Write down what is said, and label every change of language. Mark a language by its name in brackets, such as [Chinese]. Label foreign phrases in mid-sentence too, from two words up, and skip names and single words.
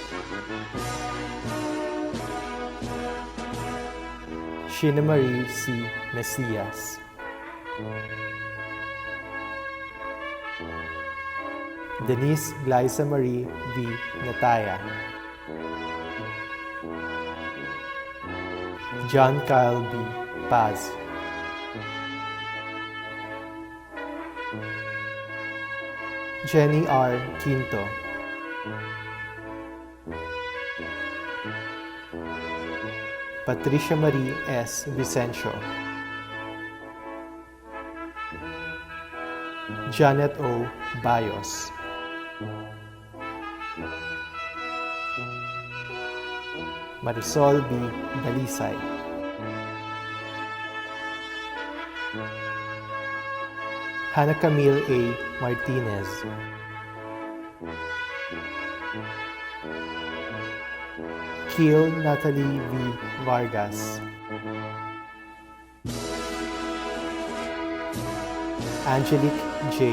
[English] Sheena Marie C. Mesias. Denise Glyza Marie V. Nataya. John Kyle B. Paz. Jenny R. Quinto. Patricia Marie S. Vicencio. Janet O. Bayos. Marisol B. Dalisay. Hannah Camille A. Martinez. Kiel Natalie V. Vargas. Angelique J.